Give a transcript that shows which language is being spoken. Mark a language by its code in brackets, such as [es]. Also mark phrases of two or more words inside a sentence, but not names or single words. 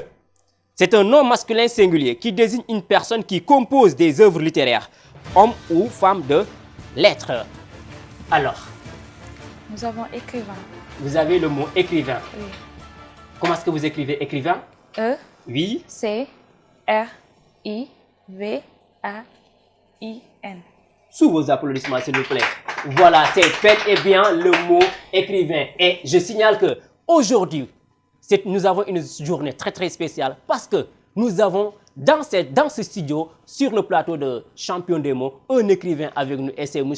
[fr] C'est un nom masculin singulier qui désigne une personne qui compose des œuvres littéraires, homme ou femme de lettres. Alors, nous avons écrivain. Vous avez le mot écrivain. Oui. Comment est-ce que vous écrivez écrivain? E. Oui. C. R. I. V. A. I. N. Sous vos applaudissements, s'il vous plaît. Voilà, c'est bel et bien le mot écrivain. Et je signale que aujourd'hui, nous avons une journée très très spéciale parce que nous avons dans ce studio, sur le plateau de Champion des mots, un écrivain avec nous et c'est M.